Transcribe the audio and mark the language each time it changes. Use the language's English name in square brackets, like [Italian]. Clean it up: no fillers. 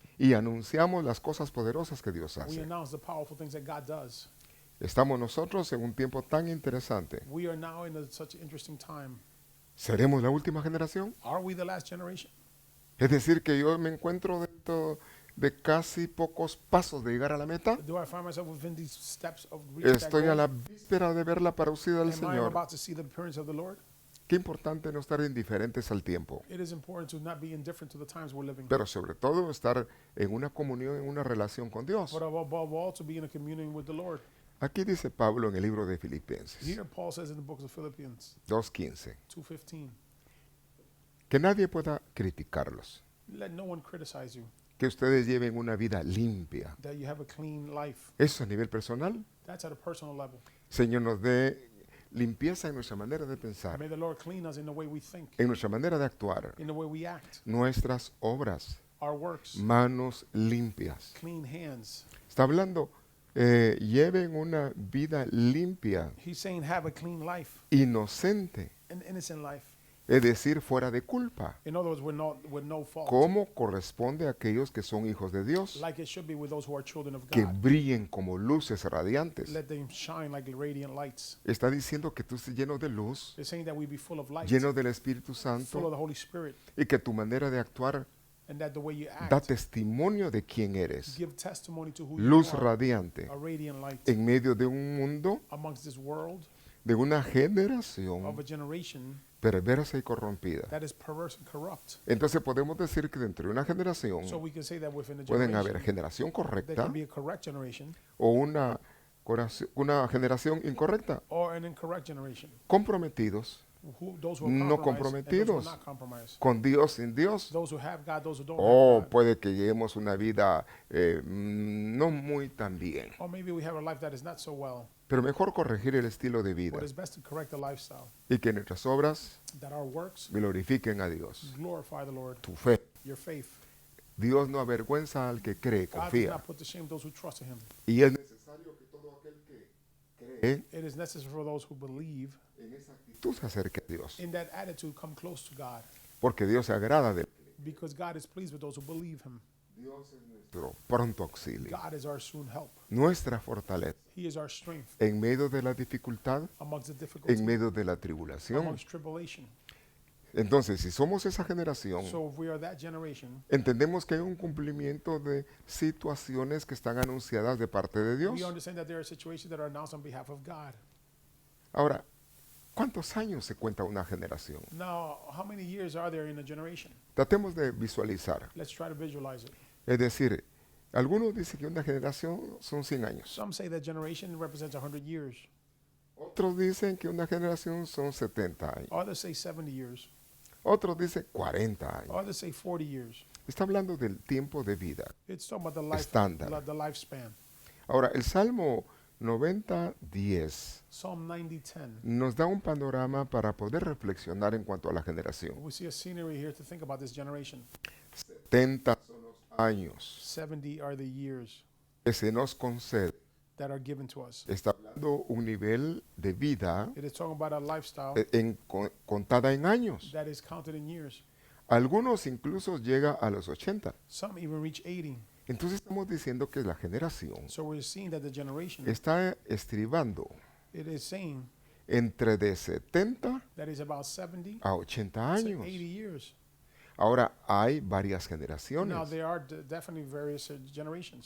[Spanish] y anunciamos las cosas poderosas que Dios [English] We [Spanish] hace. [English] announce the powerful things that God does. [Spanish] Estamos nosotros en un tiempo tan interesante. [English] We are now in such an interesting time. [Spanish] ¿Seremos la última generación? [English] Are we the last generation? [Spanish] Es decir, que yo me encuentro dentro de casi pocos pasos de llegar a la meta. [English] Do I find myself within these steps of reaching that [Spanish] Estoy a [English] goal? [Spanish] la víspera de ver la parucida del Señor. [English] about to see the appearance of the Lord? [Spanish] Qué importante no estar indiferentes al tiempo, [English] It is important to not be indifferent to the times we're living. [Spanish] pero sobre todo estar en una comunión, en una relación con Dios. [English] But above all, to be in a communion with the Lord. [Spanish] Aquí dice Pablo en el libro de Filipenses [English] Here Paul says in the book of Philippians [Spanish] 2:15 [English] 2:15, [Spanish] que nadie pueda criticarlos, [English] let no one criticize you, [Spanish] que ustedes lleven una vida limpia. [English] that you have a clean life. [Spanish] Eso a nivel personal. [English] That's at a personal level. [Spanish] Señor, nos dé limpieza en nuestra manera de pensar, [English] May the Lord clean us in the way we think, [Spanish] en nuestra manera de actuar, [English] in the way we act, [Spanish] nuestras obras, [English] our works, [Spanish] manos limpias. [English] clean hands. [Spanish] Está hablando, lleven una vida limpia, [English] He's saying have a clean life, [Spanish] inocente, [English] an innocent life. [Spanish] es decir, fuera de culpa, [English] In other words, with no fault. [Spanish] como corresponde a aquellos que son hijos de Dios, [English] Like it should be with those who are children of [Spanish] que [English] God. [Spanish] brillen como luces radiantes. [English] Let them shine like radiant lights. [Spanish] Está diciendo que tú estés lleno de luz, [English] It's saying that we be full of light, [Spanish] lleno del Espíritu [English] full of [Spanish] Santo, [English] the Holy Spirit, [Spanish] y que tu manera de actuar [English] and that the way you [Spanish] da [English] act [Spanish] testimonio de quién eres. [English] give testimony to who you [Spanish] Luz [English] are, [Spanish] radiante [English] a radiant light [Spanish] en medio de un mundo, [English] amongst this world [Spanish] de una [English] of [Spanish] generación [English] a generation [Spanish] perversa y corrompida. [English] that is perverse and corrupt. [Spanish] Entonces podemos decir que dentro de una generación [English] So we can say that within a [Spanish] pueden haber [English] generation, there [Spanish] correcta [English] can be a correct generation [Spanish] o una generación incorrecta. [English] or an incorrect generation. [Spanish] Comprometidos [English] Those who are [Spanish] No [English] compromised and those who are not compromised. [Spanish] con Dios, sin Dios. [English] Those who have God, those who don't [Spanish] O [English] have God. [Spanish] puede que llevemos una vida no muy tan bien. [English] Or maybe we have a life that is not so well. [Spanish] Pero mejor corregir el estilo de vida [English] But it's best to correct the lifestyle, [Spanish] y que nuestras obras [English] that our works [Spanish] glorifiquen a Dios. [English] glorify the Lord. [Spanish] Tu fe. [English] Your faith. [Spanish] Dios no avergüenza al que cree, [English] God does [Spanish] confía. [English] not put to shame those who trust in Him. [Spanish] Y es necesario que todo aquel que cree [English] It is necessary for those who believe [Spanish] en esa actitud se acerque a Dios. [English] in that attitude come close to God, [Spanish] Porque Dios se agrada de él. [English] because God is pleased with those who believe Him. [Spanish] Dios es nuestro pronto auxilio, [English] God is our soon help. [Spanish] nuestra fortaleza [English] He is our strength [Spanish] en medio de la dificultad, [English] amongst the difficulty, [Spanish] en medio de la tribulación. [English] amongst tribulation. [Spanish] Entonces, si somos esa generación, [English] So if we are that generation, [Spanish] entendemos que hay un cumplimiento de situaciones que están anunciadas de parte de Dios. [English] we understand that there are situations that are announced on behalf of God. [Spanish] Ahora, ¿cuántos años se cuenta una generación? [English] Now, how many years are there in a generation? [Spanish] Tratemos de visualizar. [English] Let's try to visualize it. [Spanish] Es decir, algunos dicen que una generación son 100 años. [English] Some say that generation represents 100 years. [Spanish] Otros dicen que una generación son 70 años. [English] Others say 70 years. [Spanish] Otros dicen 40 años. [English] Others say 40 years. [Spanish] Está hablando del tiempo de vida. [English] It's talking about the life, [Spanish] Estándar. [English] the lifespan. [Spanish] Ahora, el Salmo 90:10 [English] Psalm 90:10. [Spanish] nos da un panorama para poder reflexionar en cuanto a la generación. [English] We see a scenery here to think about this generation. [Spanish] 70 son los años [English] 70 are the years [Spanish] que se nos concede. [English] that are given to us. [Spanish] Está hablando un nivel de vida [English] It is talking about a lifestyle [Spanish] contada en años. [English] that is counted in years. [Spanish] Algunos incluso llega a los 80. [English] Some even reach 80. [Spanish] Entonces estamos diciendo que la generación [English] So we're seeing that the generation, [Spanish] está estribando [English] it is saying [Spanish] entre de 70 [English] that is about 70 [Spanish] a 80 [English] to [Spanish] años. [English] 80 years. [Spanish] Ahora hay varias [English] Now, [Spanish] generaciones. [English] there are definitely various generations.